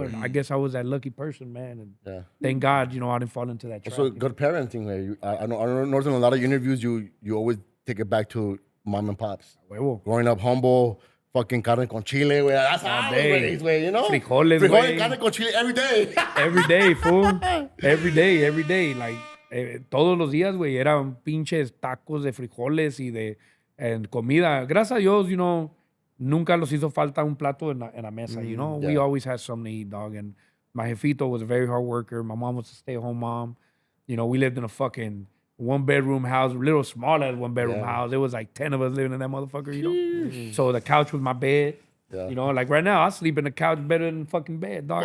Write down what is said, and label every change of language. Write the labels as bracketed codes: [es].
[en] And I guess I was that lucky person, man. And thank God, you know, I didn't fall into that trap. So you know? good parenting. I know in a lot of interviews, you always take it back to mom and pops. [es] Huevo. [en] Growing up humble, fucking [es] carne con chile, güey. [en] That's how I was day. raised, güey, you know? [es] Frijoles, güey. carne con chile [en] every day. Every day, fool. Every day. Like, [es] todos los días, güey, eran pinches tacos de frijoles and comida. Gracias a Dios, [en] you know, [es] nunca los hizo falta un plato en la mesa, you know? [en] We always had something to eat, dog. And my jefito was a very hard worker. My mom was a stay-at-home mom. You know, we lived in a fucking one-bedroom house, little small as one-bedroom house. It was like 10 of us living in that motherfucker, you know? So the couch was my bed. Yeah. You know, like right now, I sleep in the couch better than fucking bed, dog.